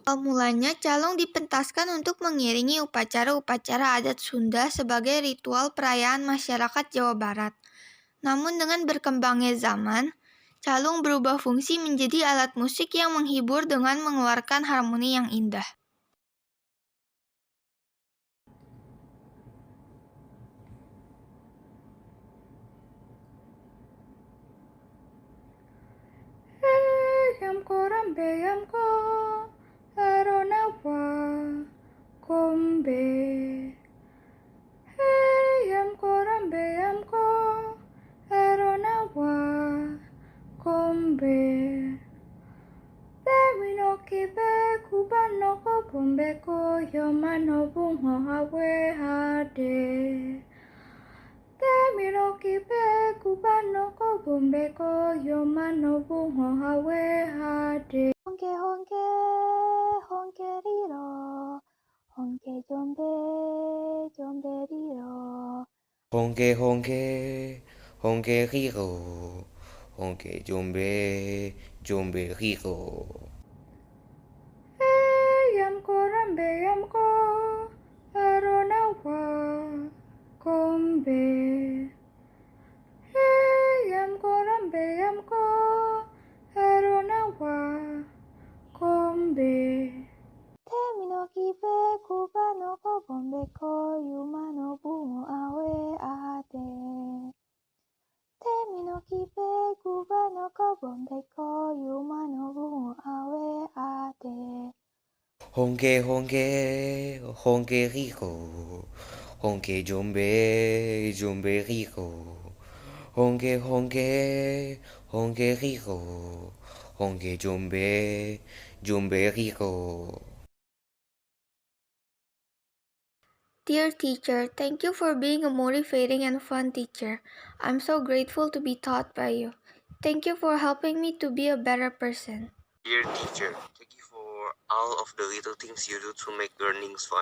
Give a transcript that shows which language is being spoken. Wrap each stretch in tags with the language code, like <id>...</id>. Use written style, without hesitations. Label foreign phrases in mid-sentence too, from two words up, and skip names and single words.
<id>Awal mulanya calung dipentaskan untuk mengiringi upacara-upacara adat Sunda sebagai ritual perayaan masyarakat Jawa Barat. Namun dengan berkembangnya zaman, calung berubah fungsi menjadi alat musik yang menghibur dengan mengeluarkan harmoni yang indah. Yamko rambe yamko aronawa kombe. Yamko rambe yamko aronawa kombe. Termino kibe kubano ko bombe ko yomano bungo hawe hade. Termino kibe kubano ko bombe ko yomano bungo hawe hade. Honke honke honke riro, honke jombe jombe riro. Honke honke honke riro, honke jombe jombe riro. Yamko rambe yamko aronawa kombe. Yamko rambe yamko aronawa kombe. Temino kibe kubano ko bombe ko yumano bungo awe ade. Temino kibe kubano ko bombe ko yumano bungo awe ade. Honke honke honke riro, honke jombe jombe riro. Honke honke honke riro, honke jombe jombe riro.</id> <en>Dear teacher, thank you for being a motivating and fun teacher. I'm so grateful to be taught by you. Thank you for helping me to be a better person. Dear teacher, thank you for all of the little things you do to make learnings fun.</en>